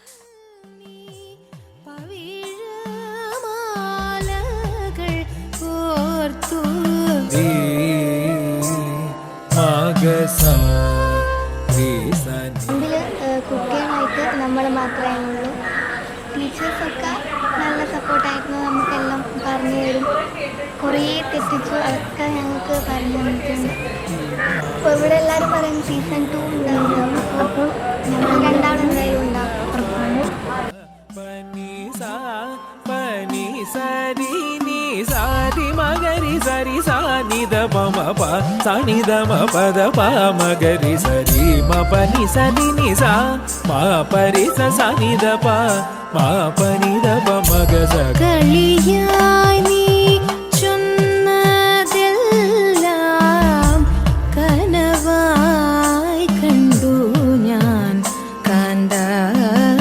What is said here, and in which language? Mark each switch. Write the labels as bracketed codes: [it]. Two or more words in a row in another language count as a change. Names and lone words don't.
[ml] കുട്ടികളായിട്ട് നമ്മൾ മാത്രമേ ഉള്ളൂ. ടീച്ചേഴ്സൊക്കെ നല്ല സപ്പോർട്ടായിരുന്നു, നമുക്കെല്ലാം പറഞ്ഞു തരും. കുറേ തെറ്റിച്ചു അതൊക്കെ ഞങ്ങൾക്ക് പറഞ്ഞു തന്നിട്ടുണ്ട്. അപ്പോൾ ഇവിടെ എല്ലാവരും പറയും സീസൺ 2 ഉണ്ടാവും. അപ്പോൾ ഞങ്ങൾ രണ്ടാളും എന്തായാലും ഉണ്ടാവും. సారి మగరి సరి సానిద మమ ప సనిద మ పద ప మగరి సరి మ పని సని ని సా మా పరి స సనిద ప మా పని ద ప మగ స കളിയായി നീ ചൊന്നതെല്ലാം കനവായി കണ്ടു ഞാൻ കാന്താ